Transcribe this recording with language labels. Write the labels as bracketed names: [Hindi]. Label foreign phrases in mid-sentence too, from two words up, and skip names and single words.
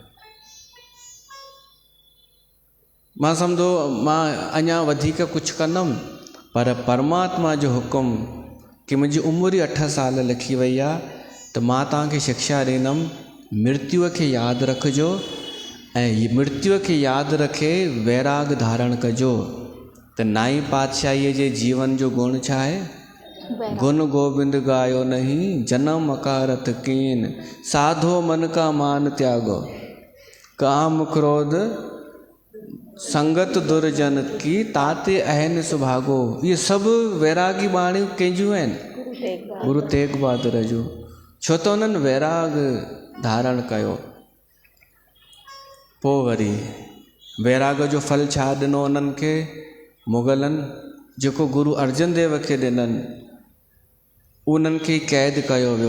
[Sindhi] मां सम्झो मां अञा वधीक कुझु कंदुमि, पर परमात्मा जो हुकुम कि मुंहिंजी उमिरि 8 साल लिखी वई आहे, त मां तव्हांखे शिक्षा ॾींदुमि, मृत्युअ खे यादि रखिजो ऐं मृत्युअ खे यादि रखे वैराग धारण कजो। त नाई पातशाहीअ जे जीवन जो गुण छा आहे? [Hindi] गुण गोविंद गायो नहीं, जन्म अकारत कीन, साधो मन का मान त्यागो, काम क्रोध संगत दुर्जन की, ताते अहन सुभागो। [Sindhi] ये सब वैरागी बाणियूं कंहिंजियूं आहिनि? गुरु तेग बहादुर जूं। छो त उन्हनि वैराग धारण कयो। पोइ वरी वैराग जो फल छा ॾिनो उन्हनि खे? मुगलनि जेको गुरु अर्जन देव खे ॾिननि, उन्हनि खे क़ैद कयो वियो।